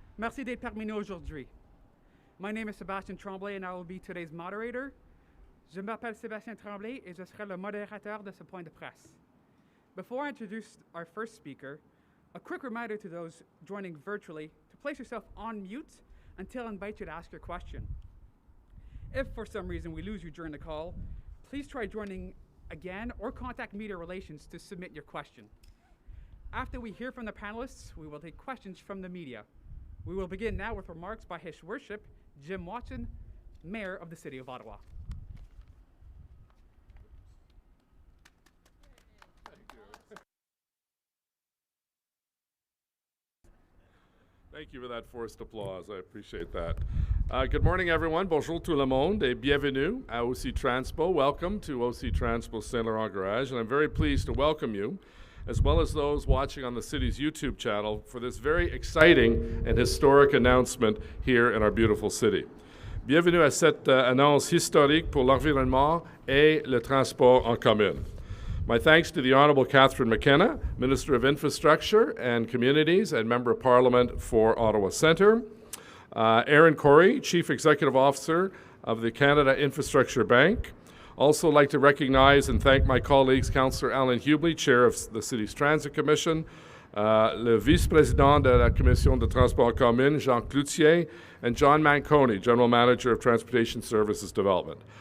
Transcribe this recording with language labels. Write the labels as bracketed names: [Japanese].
[French] Merci d'être parmi nous aujourd'hui. [English] My name is Sébastien Tremblay and I will be today's moderator. [French] Je m'appelle Sébastien Tremblay et je serai le modérateur de ce point de presse. [English] Before I introduce our first speaker, a quick reminder to those joining virtually to place yourself on mute until I invite you to ask your question. If for some reason we lose you during the call, please try joining again or contact Media Relations to submit your question. After we hear from the panelists, we will take questions from the media. We will begin now with remarks by His Worship, Jim Watson, Mayor of the City of Ottawa. Thank you for that forced applause. I appreciate that. Good morning, everyone. [French] Bonjour tout le monde et bienvenue à OC Transpo. [English] Welcome to OC Transpo Saint Laurent Garage, and I'm very pleased to welcome you, as well as those watching on the city's YouTube channel, for this very exciting and historic announcement here in our beautiful city. [French] Bienvenue à cette annonce historique pour l'environnement et le transport en commun. [English] My thanks to the Honourable Catherine McKenna, Minister of Infrastructure and Communities and Member of Parliament for Ottawa Centre, Aaron Corey, Chief Executive Officer of the Canada Infrastructure Bank. Also like to recognize and thank my colleagues, Councillor Alan Hubley, Chair of the City's Transit Commission, [French] le Vice-Président de la Commission de Transport Commun, [English] Jean Cloutier, and John Manconi, General Manager of Transportation Services Development.